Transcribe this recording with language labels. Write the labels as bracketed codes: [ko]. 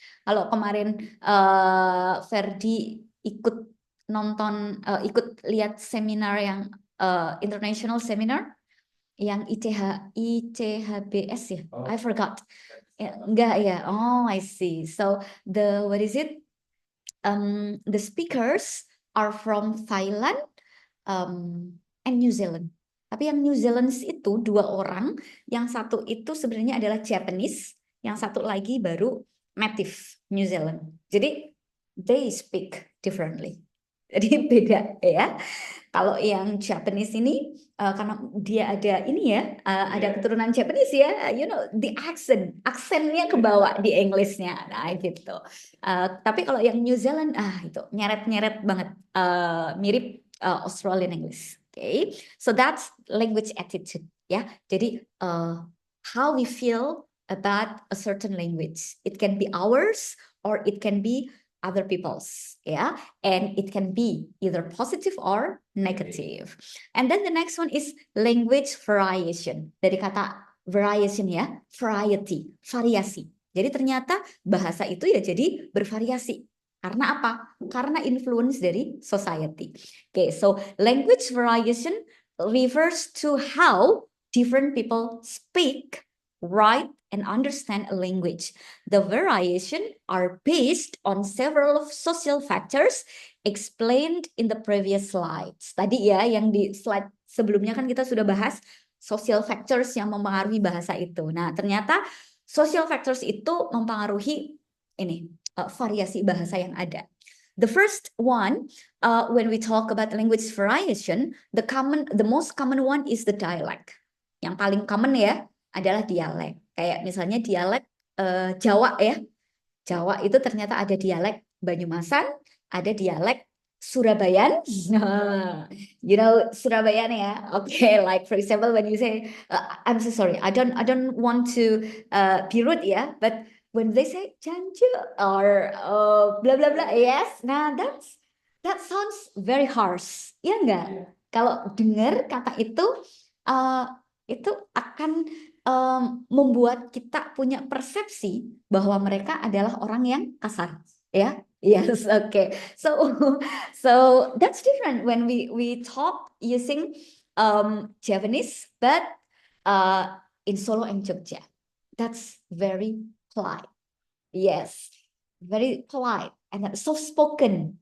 [id] Kalau kemarin Ferdi ikut nonton, ikut lihat seminar yang international seminar yang ICHBS ya, [en] I forgot. [id] Enggak ya, [en] oh I see. So the what is it? The speakers are from Thailand and New Zealand. [id] Tapi yang New Zealand itu 2 orang, yang satu itu sebenarnya adalah Japanese, yang satu lagi baru native New Zealand. [en] Jadi they speak differently. [id] Jadi beda ya. Kalau yang Japanese ini karena dia ada ini ya, ada keturunan Japanese ya, [en] you know, [id] the aksennya kebawa di Englishnya, nah gitu. Tapi kalau yang New Zealand, itu nyeret-nyeret banget, mirip Australian English. [en] Okay, so that's language attitude ya. Jadi how we feel about a certain language. It can be ours or it can be other people's, yeah, and it can be either positive or negative. And then the next one is language variation. [id] Dari kata variation ya, variety, variasi. Jadi ternyata bahasa itu ya jadi bervariasi. Karena apa? Karena influence dari society. [en] Okay, so language variation refers to how different people speak, write, and understand a language. The variation are based on several social factors explained in the previous slides. [id] Tadi ya yang di slide sebelumnya kan kita sudah bahas social factors yang mempengaruhi bahasa itu. Nah, ternyata social factors itu mempengaruhi ini variasi bahasa yang ada. [en] The first one, when we talk about language variation, the most common one is the dialect. [id] Yang paling common ya adalah dialek. Kayak misalnya dialek Jawa ya. Jawa itu ternyata ada dialek Banyumasan, ada dialek Surabayan. [en] You know Surabayan ya. Okay, like for example when you say I'm so sorry, I don't want to be rude ya, but when they say janju or blah blah blah, yes. Nah, that sounds very harsh. [id] Ya enggak? Kalau dengar kata itu akan membuat kita punya persepsi bahwa mereka adalah orang yang kasar, ya. [en] Yes, okay. So that's different when we talk using Japanese, but in Solo and Jogja, that's very polite. Yes, very polite and soft spoken.